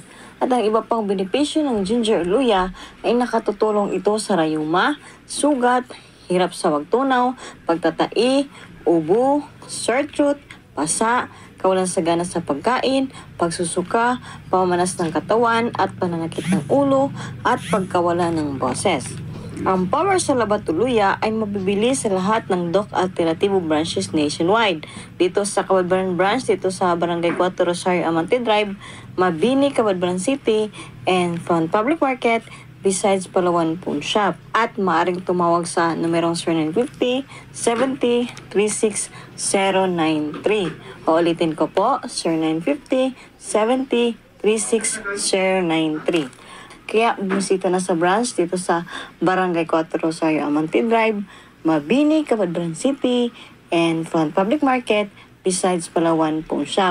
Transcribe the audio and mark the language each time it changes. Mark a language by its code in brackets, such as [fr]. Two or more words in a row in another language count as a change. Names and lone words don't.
[tl] At ang iba pang benepisyo ng ginger o luya ay nakatutulong ito sa rayuma, sugat, hirap sa pagtunaw, pagtatai, ubo, [en] sore throat, [tl] pasa, kawalan sa gana sa pagkain, pagsusuka, pamamanas ng katawan at pananakit ng ulo at pagkawala ng boses. Ang power sa labat o luya ay mabibili sa lahat ng Doc Alternativo branches nationwide. Dito sa Cabadbaran branch, dito sa Barangay 4 Rosario Amante Drive, Mabini, Cabadbaran City, [en] and Front Public Market, besides Palawan Pawn Shop. [tl] At maaaring tumawag sa numerong 0950-70-36093. Uulitin ko po, 0950-70-36093. Kaya bumisita na sa branch dito sa Barangay 4 Rosario Amante Drive, Mabini, Cabadbaran City, and Front Public Market, besides Palawan Pawn Shop.